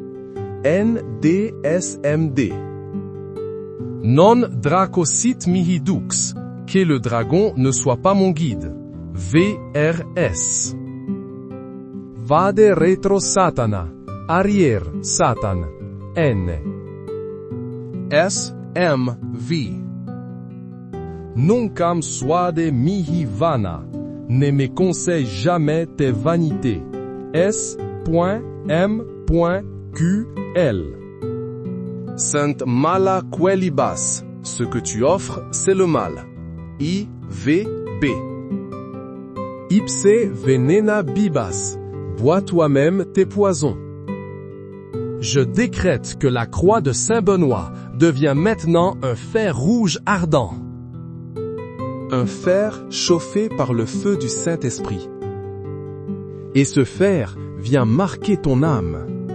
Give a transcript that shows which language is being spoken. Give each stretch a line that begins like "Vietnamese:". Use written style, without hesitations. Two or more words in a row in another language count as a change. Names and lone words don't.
Latin: NDSMD, Non Draco Sit Mihi Dux,
French: que le dragon ne soit pas mon guide.
Latin: VRS, Vade Retro Satana,
French: Arrière Satan. N, SMV,
Latin: Nuncam suade mihi vana,
French: ne me conseille jamais tes vanités.
Latin: S.M.Q.L. Sainte Mala Quelibas,
French: ce que tu offres, c'est le mal.
Latin: I.V.B. Ipse venena bibas,
French: bois toi-même tes poisons. Je décrète que la croix de Saint Benoît devient maintenant un fer rouge ardent. Un fer chauffé par le feu du Saint-Esprit. Et ce fer vient marquer ton âme.